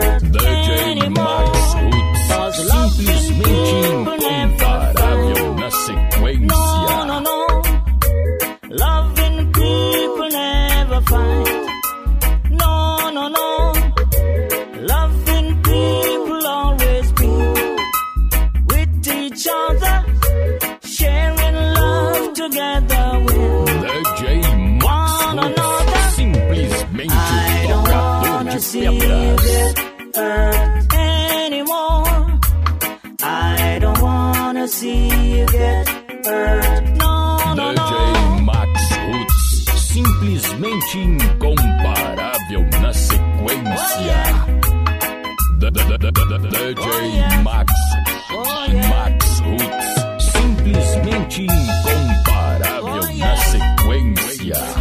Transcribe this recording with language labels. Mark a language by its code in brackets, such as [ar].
[pt] DJ Max Roots, simplesmente incomparável na sequência. [en] No. Loving people never fight. No. Loving people always be with each other, sharing love together with [pt] DJ Max Roots, simplesmente um tocador de pedras. [en] Anymore. I don't wanna see you get hurt. No. [pt] DJ Max Roots, simplesmente incomparável na sequência. DJ Max Roots, simplesmente incomparável na sequência.